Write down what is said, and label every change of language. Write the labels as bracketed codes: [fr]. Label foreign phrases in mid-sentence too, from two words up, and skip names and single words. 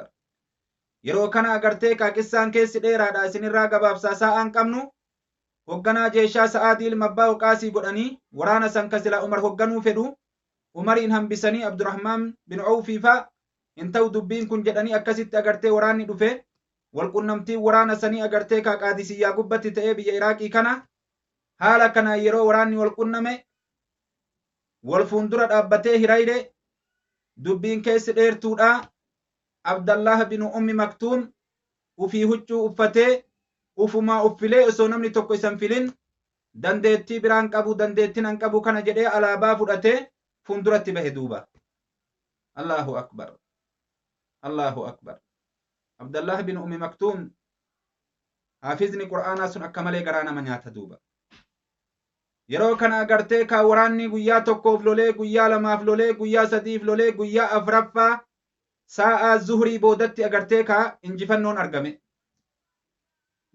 [om] Yeroo kana agartee ka qissaan keessi dheeraadha isinirraa gabaabsaa sa'aan qabnu hogganaa jeeshaa Sa'aadii ilma abbaa Waqaasii godhanii waraana san ka sila Umar hogganuu fedhu Umariin hambisanii Abdurrahmaan bin Awfii fa'a hin ta'u dubbiin kun jedhanii akkasitti agartee waraanni dhufe walqunnamtiin waraana sanii agartee ka Qaadisiyyaa gubbatti ta'ee biyya Iraaqii kana haala kana yeroo waraanni walqunname wal fuuldura dhaabbatee hiraayde dubbiin keessi dheertuudha. Abdallah bin Ummi Maktuum ufii huccuu uffatee ufumaa uffilee osoo namni tokko isan filin dandeettii biraan qabu dandeettiin an qabu kana jedhee alaabaa fudhatee fuulduratti bahe duuba. [ar] الله أكبر. الله أكبر. [om] Abdallah bin Ummi Maktuum haafizni Qur'aanaa sun akka malee garaa nama nyaata duuba. Yeroo kana agartee ka waraanni guyyaa tokkoof lolee guyyaa lamaaf lolee guyyaa sadiif lolee guyyaa afraffaa sa'a zuhrii boodatti agartee ka injifannoon argame.